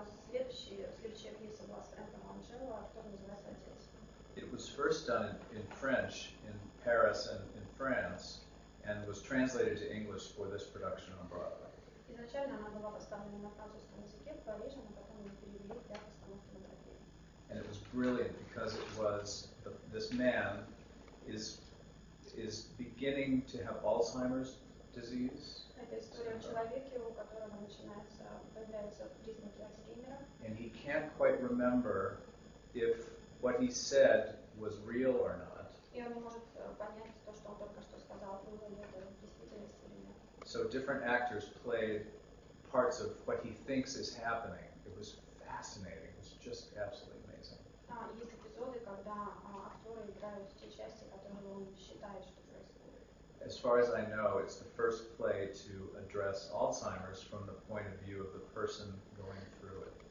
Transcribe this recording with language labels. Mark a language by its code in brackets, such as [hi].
[ru] Следующая пьеса была с Фрэнком Ланджелло, которая называется «Отец». [en] It was first done in French in Paris and in France, and was translated to English for this production on Broadway. [ru] Изначально она была поставлена на французском языке в Париже, но потом ее перевели для постановки на Бродвее. [en] And it was brilliant because it was this man is beginning to have Alzheimer's disease. [ru] Это история о человеке, у которого появляются признаки Альцгеймера. [en] And he can't quite remember if what he said was real or not. [ru] И он не может понять то, что он только что сказал, было ли это действительность или нет. [en] So different actors played parts of what he thinks is happening. It was fascinating. It was just absolutely amazing. [ru] Есть эпизоды, когда актеры играют те части, которые он считает, что происходит. [en] As far as I know, it's the first play to address Alzheimer's from the point of view of the person going through it.